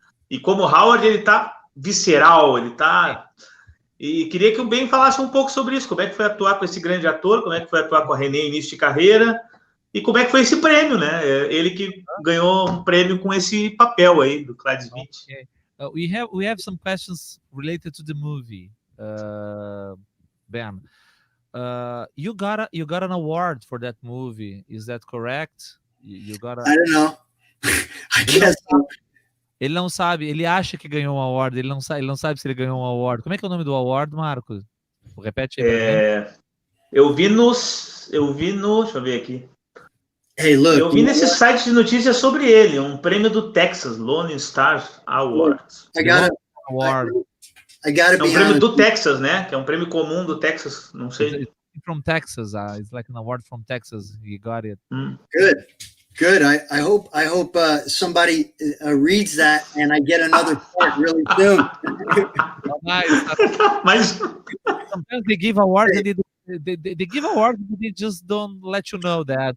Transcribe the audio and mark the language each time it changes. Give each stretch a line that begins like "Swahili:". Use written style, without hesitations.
Portuguese: E como Howard, ele tá visceral, ele tá... E queria que o Ben falasse um pouco sobre isso, como é que foi atuar com esse grande ator, como é que foi atuar com a Renée início de carreira, e como é que foi esse prêmio, né? Ele que ganhou um prêmio com esse papel aí, do Clyde Smith.
English: Okay. We have some questions related to the movie, Ben. You got an award for that movie. Is that correct? You got I don't know. I guess so.
Portuguese: Ele não sabe, ele acha que ganhou um award, ele não sabe se ele ganhou um award. Como é que é o nome do award, Marcos? Repete aí. Eu vi deixa eu ver aqui.
English: Hey, look.
Portuguese: Eu vi nesse site de notícias sobre ele, um prêmio do Texas, Lone Star Awards.
English: I gotta
Portuguese: be um prêmio do Texas, né? Que é um prêmio comum do Texas, não sei.
English: It's from Texas, it's like an award from Texas. You got it. Good. I hope somebody reads that and I get another part really soon.
Portuguese: Mas
English: sometimes they give awards and they give awards, but they just don't let you know that.